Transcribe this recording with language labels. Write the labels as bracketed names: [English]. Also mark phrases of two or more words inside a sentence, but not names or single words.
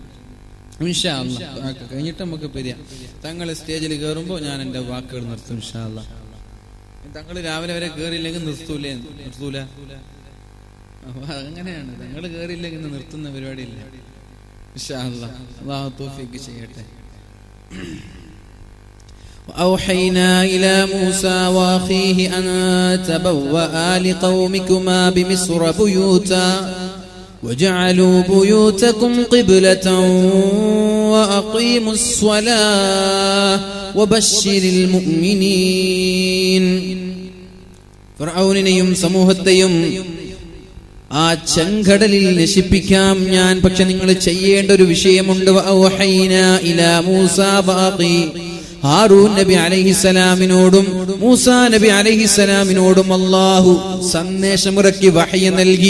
[Arabic] إن شاء الله [Malayalam] കഴിഞ്ഞിട്ട് നമുക്ക് പിരിയാം. തങ്ങൾ സ്റ്റേജിൽ കയറുമ്പോൾ ഞാൻ എൻ്റെ വാക്കുകൾ നിർത്തും [Arabic] إن شاء الله. [Malayalam] തങ്ങൾ രാവിലെ വരെ കയറിയില്ലെങ്കിൽ നിർത്തൂല. അങ്ങനെയാണ്, നിങ്ങൾ കയറിയില്ലെങ്കിൽ നിർത്തുന്ന പരിപാടിയില്ല. [Arabic] إن شاء الله [Malayalam] അല്ലാഹു തൗഫീഖ് ചെയ്യട്ടെ. [Arabic] وأوحينا إلى موسى وأخيه أن تبوأ لقومكما بمصر بيوتا وجعلوا بيوتكم قبلة وأقيموا الصلاة وبشر المؤمنين. [Malayalam] ഫിർഔനെയും സമൂഹത്തെയും ആ ചെങ്കടലിൽ നശിപ്പിക്കാം ഞാൻ. പക്ഷെ നിങ്ങൾ ചെയ്യേണ്ട ഒരു വിഷയമുണ്ട്. [Arabic] وأوحينا إلى موسى وأخي, [Malayalam] ഹാറൂൻ നബി അലൈഹിസ്സലാമിനോടും മൂസാ നബി അലൈഹിസ്സലാമിനോടും അല്ലാഹു സന്ദേശമിറക്കി വഹയ നൽകി.